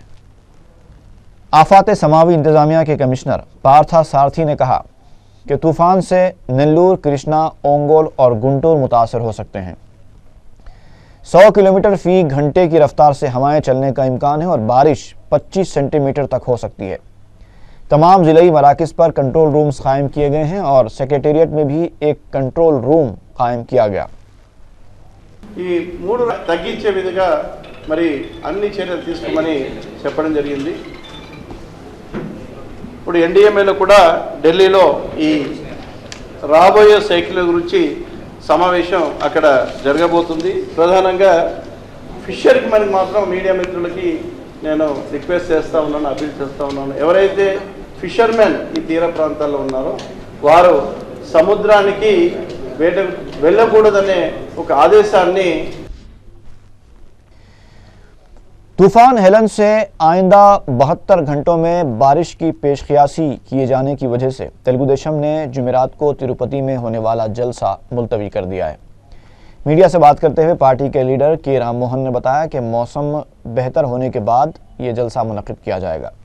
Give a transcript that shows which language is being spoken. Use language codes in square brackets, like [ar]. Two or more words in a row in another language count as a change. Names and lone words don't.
[ur] آفات سماوی انتظامیہ کے کمشنر پارتھا سارتھی نے کہا کہ طوفان سے نیلور، کرشنا، اونگول اور گنٹور متاثر ہو سکتے ہیں۔ 100 کلومیٹر فی گھنٹے کی رفتار سے ہوائیں چلنے کا امکان ہے اور بارش 25 سینٹی میٹر تک ہو سکتی ہے۔ تمام ضلعی مراکز پر کنٹرول رومز قائم کیے گئے ہیں اور سیکریٹریٹ میں بھی ایک کنٹرول روم قائم کیا گیا۔ [te] ఈ 3 తగ్గించే విధంగా మరి అన్ని చర్యలు తీసుకోమని చెప్పడం జరిగింది। ఇప్పుడు ఎన్డీఎంఏలో కూడా ఢిల్లీలో ఈ రాబోయే సైకిల్ గురించి సమావేశం అక్కడ జరగబోతుంది। ప్రధానంగా ఫిషర్కి మనకి మాత్రం మీడియా మిత్రులకి నేను రిక్వెస్ట్ చేస్తూ ఉన్నాను, అపీల్ చేస్తూ ఉన్నాను, ఎవరైతే ఫిషర్మెన్ ఈ తీర ప్రాంతాల్లో ఉన్నారో వారు సముద్రానికి వెళ్ళకూడదనే ఒక ఆదేశాన్ని [ur] طوفان ہیلن سے آئندہ 72 گھنٹوں میں بارش کی پیش قیاسی کیے جانے کی وجہ سے تلگو دیشم نے جمعرات کو تروپتی میں ہونے والا جلسہ ملتوی کر دیا ہے۔ میڈیا سے بات کرتے ہوئے پارٹی کے لیڈر کے رام موہن نے بتایا کہ موسم بہتر ہونے کے بعد یہ جلسہ منعقد کیا جائے گا۔